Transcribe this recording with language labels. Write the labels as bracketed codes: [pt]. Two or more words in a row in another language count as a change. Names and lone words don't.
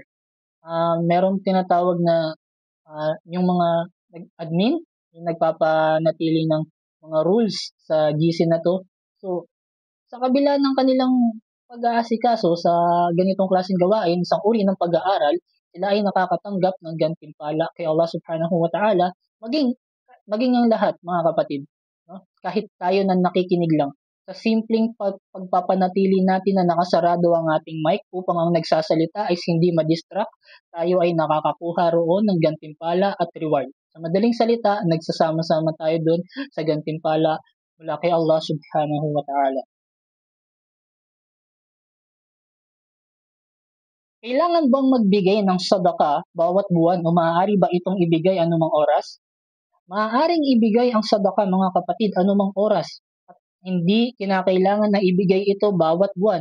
[tl] Meron tinatawag na yung mga admin, yung nagpapanatili ng mga rules sa GC na to. So, sa kabila ng kanilang pag-aasikaso sa ganitong klaseng gawain, isang uri ng pag-aaral, sila ay nakakatanggap ng gantimpala kay Allah [ar] سبحانه وتعالى, [tl] maging ang lahat, mga kapatid. No? Kahit tayo na nakikinig lang. sa simpleng pagpapanatili natin na nakasarado ang ating mic upang ang nagsasalita ay hindi madistract, tayo ay nakakakuha roon ng gantimpala at reward. Sa madaling salita, nagsasama-sama tayo doon sa gantimpala mula kay Allah [ar] سبحانه وتعالى. [tl] Kailangan bang magbigay ng sadaka bawat buwan o maaari ba itong ibigay anumang oras? Maaaring ibigay ang sadaka mga kapatid anumang oras at hindi kinakailangan na ibigay ito bawat buwan.